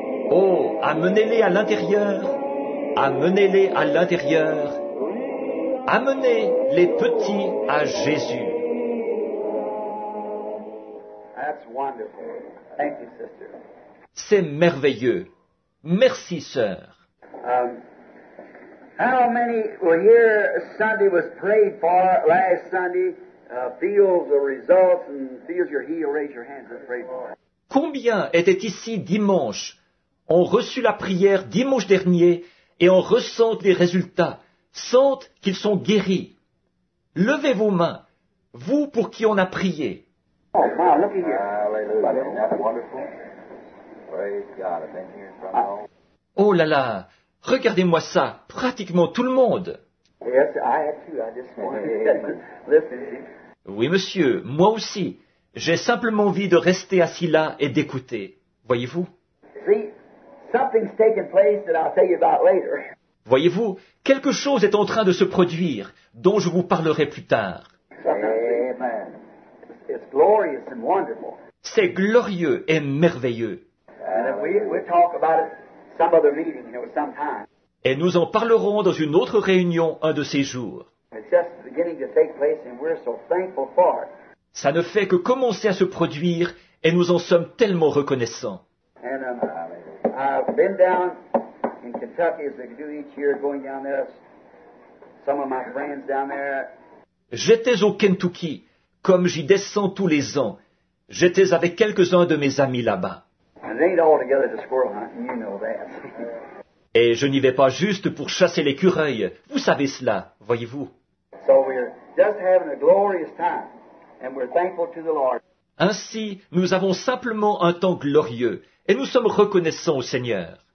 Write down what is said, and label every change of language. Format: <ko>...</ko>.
<fr>Oh, amenez-les à l'intérieur. Amenez-les à l'intérieur. Amenez les petits à Jésus.</fr> <en>That's wonderful. Thank you, sister.</en> <fr>C'est merveilleux. Merci, sœur.</fr> <en>How many were here Sunday was prayed for last Sunday, feels the results and feels you're healed? Raise your hands and pray for it.</en> <fr>Combien étaient ici dimanche, ont reçu la prière dimanche dernier et en ressentent les résultats, sentent qu'ils sont guéris? Levez vos mains, vous pour qui on a prié.</fr> <en>Oh, wow, look at here. Hallelujah. Isn't that wonderful? Praise God. I've been here from home.</en> <fr>Oh là là, regardez-moi ça, pratiquement tout le monde.</fr> <en>Yes, I had too. I just wanted to listen.</en> <fr>Oui monsieur, moi aussi, j'ai simplement envie de rester assis là et d'écouter. Voyez-vous?</fr> <en>See, something's taking place that I'll tell you about later.</en> <fr>Voyez-vous, quelque chose est en train de se produire, dont je vous parlerai plus tard. Amen.</fr> <en>It's glorious and wonderful.</en> <fr>C'est glorieux et merveilleux.</fr> <en>And we'll talk about it some other meeting, sometime.</en> <fr>Et nous en parlerons dans une autre réunion un de ces jours.</fr> <en>It's just beginning to take place, and we're so thankful for it.</en> <fr>Ça ne fait que commencer à se produire, et nous en sommes tellement reconnaissants.</fr> <en>And I've been down in Kentucky, as they do each year, going down there. Some of my friends down there.</en> <fr>J'étais au Kentucky, comme j'y descends tous les ans. J'étais avec quelques-uns de mes amis là-bas.</fr> <en>And it ain't altogether the squirrel hunting, you know that.</en> <fr>Et je n'y vais pas juste pour chasser l'écureuil. Vous savez cela, voyez-vous.</fr> <en>So we're just having a glorious time, and we're thankful to the Lord.</en> <fr>Ainsi, nous avons simplement un temps glorieux, et nous sommes reconnaissants au Seigneur.</fr>